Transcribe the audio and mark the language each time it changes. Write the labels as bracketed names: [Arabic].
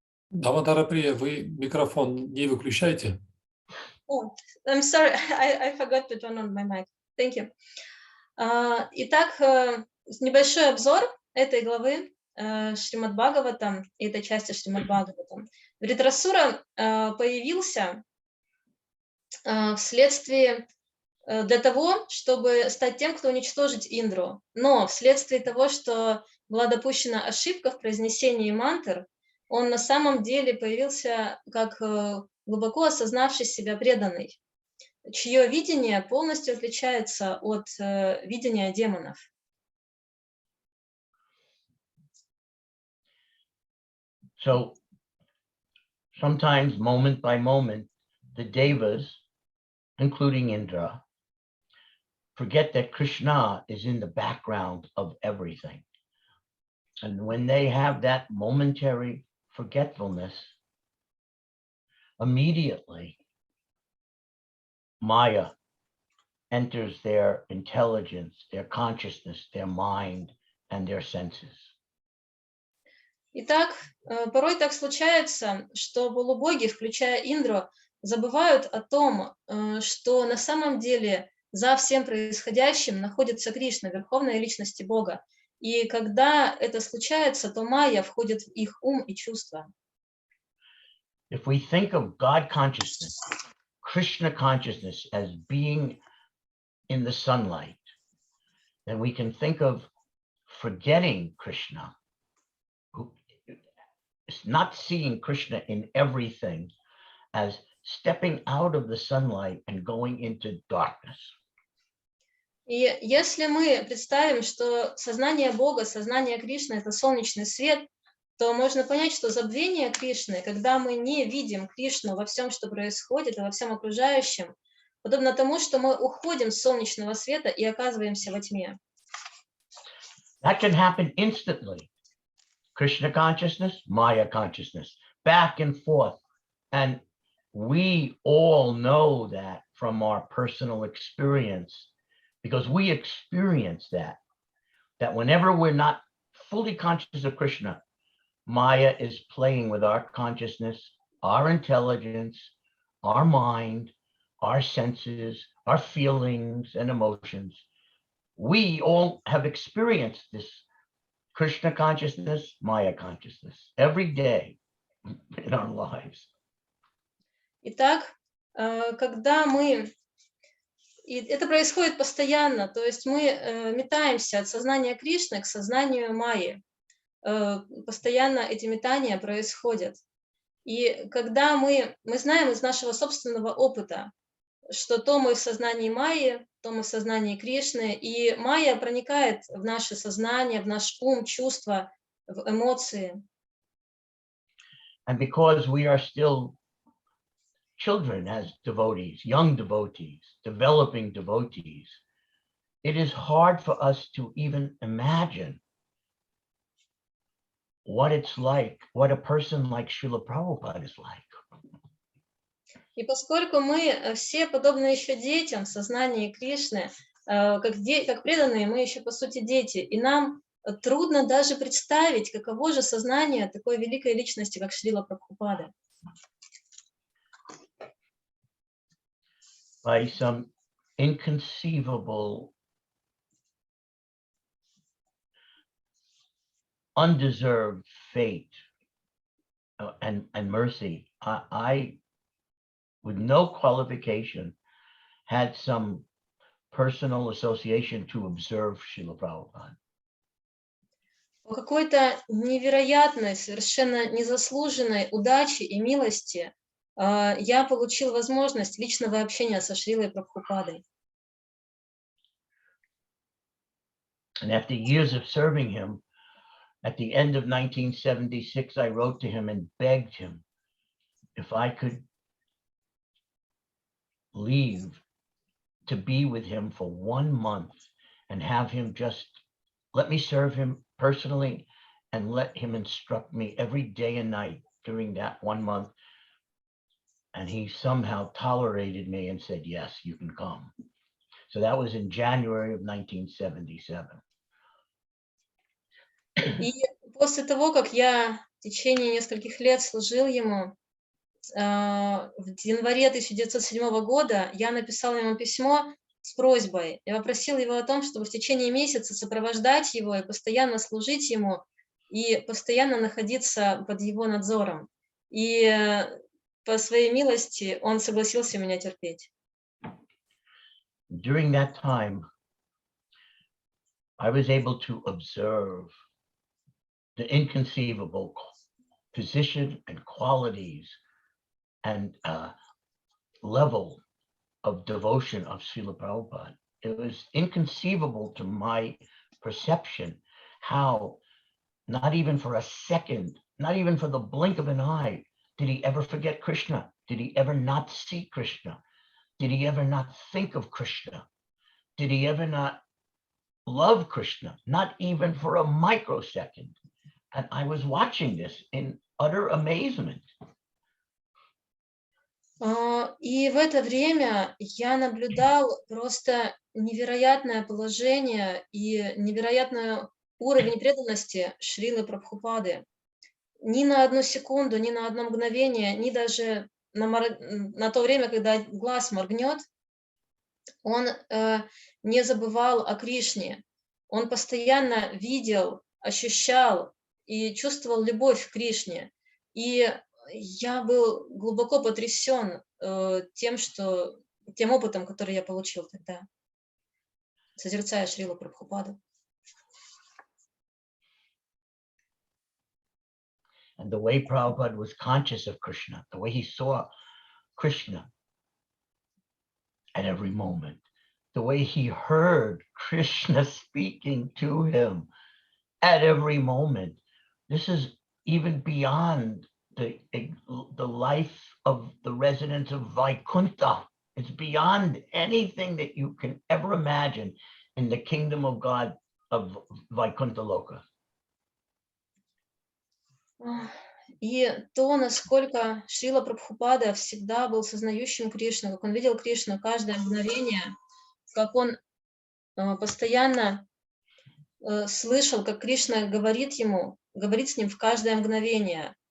[Russian] Дамодара Прия, вы микрофон не выключайте. [English] Oh, I'm sorry, I forgot to turn on my mic. Thank you. [Russian] Итак, небольшой обзор этой главы Шримад Бхагаватам, этой части Шримад Бхагаватам. Вритрасура появился вследствие для того, чтобы стать тем, кто уничтожит Индру. Но вследствие того, что была допущена ошибка в произнесении мантр, он на самом деле появился как глубоко осознавший себя преданный, чье видение полностью отличается от видения демонов. [English] So sometimes, moment by moment, the devas, including Indra, forget that Krishna is in the background of everything. And when they have that momentary forgetfulness, immediately Maya enters their intelligence, their consciousness, their mind, and their senses. [Russian] Итак, порой так случается, что полубоги, включая Индру, забывают о том, что на самом деле за всем происходящим находится Кришна, верховная личность Бога. И когда это случается, то майя входит в их ум и чувства. [English] If we think of God consciousness, Krishna consciousness as being in the sunlight, then we can think of forgetting Krishna, not seeing Krishna in everything, as stepping out of the sunlight and going into darkness. [Russian] И если мы представим, что сознание Бога, сознание Кришны — это солнечный свет, то можно понять, что забвение Кришны, когда мы не видим Кришну во всем, что происходит, и во всем окружающем, подобно тому, что мы уходим с солнечного света и оказываемся во тьме. [English] That can happen instantly. Krishna consciousness, Maya consciousness, back and forth. And we all know that from our personal experience, because we experience that whenever we're not fully conscious of Krishna, Maya is playing with our consciousness, our intelligence, our mind, our senses, our feelings and emotions. We all have experienced this Krishna consciousness, Maya consciousness every day in our lives. [Russian] Итак, когда мы... И это происходит постоянно, то есть мы метаемся от сознания Кришны к сознанию Майи. Постоянно эти метания происходят. И когда мы знаем из нашего собственного опыта, что то мы в сознании Майи, то мы в сознании Кришны, и Майя проникает в наше сознание, в наш ум, чувства, в эмоции. [English] And because we are still children as devotees, young devotees, developing devotees, it is hard for us to even imagine what it's like, what a person like Srila Prabhupada is like. [Russian] И поскольку мы все подобны еще детям в сознании Кришны, как преданные, мы еще по сути дети, и нам трудно даже представить, каково же сознание такой великой личности, как Шрила Прабхупада. [English] By some inconceivable, undeserved fate and mercy, I, with no qualification, had some personal association to observe Srila Prabhupada. [Russian] По какой-то невероятной, совершенно незаслуженной удачи и милости я получил возможность личного общения со Шрилой Прабхупадой. [English] And after years of serving him, at the end of 1976, I wrote to him and begged him if I could leave to be with him for 1 month and have him just let me serve him personally and let him instruct me every day and night during that 1 month. And he somehow tolerated me and said, yes, you can come. So that was in January of 1977. [Russian] И после того, как я в течение нескольких лет служил ему, в январе 1907 года я написал ему письмо с просьбой. Я попросил его о том, чтобы в течение месяца сопровождать его и постоянно служить ему, и постоянно находиться под его надзором. И по своей милости он согласился меня терпеть. [English] During that time, I was able to observe the inconceivable position and qualities and level of devotion of Srila Prabhupada. It was inconceivable to my perception how, not even for a second, not even for the blink of an eye, did he ever forget Krishna? Did he ever not see Krishna? Did he ever not think of Krishna? Did he ever not love Krishna? Not even for a microsecond. And I was watching this in utter amazement. [Russian] И в это время я наблюдал просто невероятное положение и невероятный уровень преданности Шрилы Прабхупады. Ни на одну секунду, ни на одно мгновение, ни даже на то время, когда глаз моргнет, он не забывал о Кришне. Он постоянно видел, ощущал и чувствовал любовь к Кришне. И я был глубоко потрясен тем опытом, который я получил тогда, созерцая Шрилу Прабхупаду. [English] And the way Prabhupada was conscious of Krishna, the way he saw Krishna at every moment, the way he heard Krishna speaking to him at every moment. This is even beyond the life of the residents of Vaikuntha. It's beyond anything that you can ever imagine in the kingdom of God of Vaikuntha Loka. [Russian] И то, насколько Шрила Прабхупада всегда был сознающим Кришну, как он видел Кришну каждое мгновение, как он постоянно слышал, как Кришна говорит ему, говорит с ним в каждое мгновение.